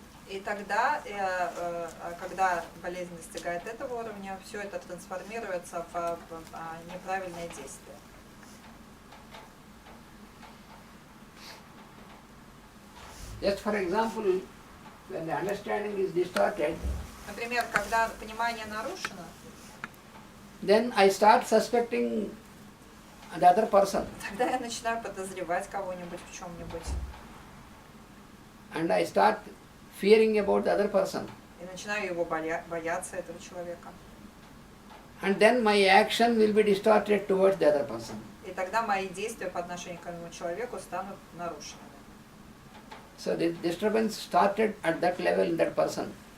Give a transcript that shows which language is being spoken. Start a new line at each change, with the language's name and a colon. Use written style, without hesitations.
Russian: И тогда, когда болезнь достигает этого уровня, все это трансформируется в неправильное действие.
English: Just for example, when the understanding is distorted,
Russian: Например, когда понимание нарушено,
English: then I start suspecting the other person
Russian: тогда я начинаю подозревать кого-нибудь в чем-нибудь.
English: and I start fearing about the other person.
Russian: И начинаю его бояться, этого человека.
English: And then my action will be distorted towards the other person.
Russian: И тогда мои действия по отношению к этому человеку станут нарушенными.
English: So the disturbance started at that level in that person.